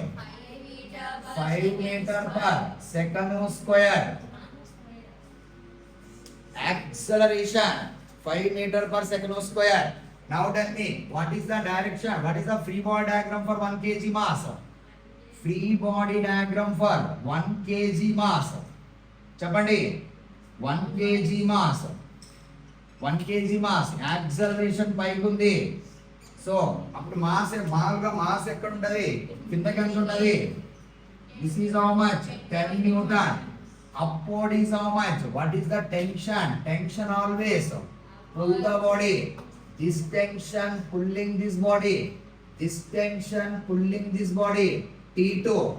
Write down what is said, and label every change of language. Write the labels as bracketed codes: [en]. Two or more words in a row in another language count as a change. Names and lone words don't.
[en] 5 meter per second square. Acceleration 5 meter per second square. Now tell me what is the direction? What is the free body diagram for 1 kg mass? Free body diagram for 1 kg mass. చెప్పండి. 1 kg mass. 1 kg mass. Acceleration [te] పైకి ఉంది. సో అప్పుడు మాస్ మామూలుగా మాస్ ఎక్కడ ఉంటది? కిందకి ఎంత ఉంటది? [en] This is how much? 10 Newton. Upward is how much? What is the tension? Tension always pull the body. This tension pulling this body. This tension pulling this body. T2.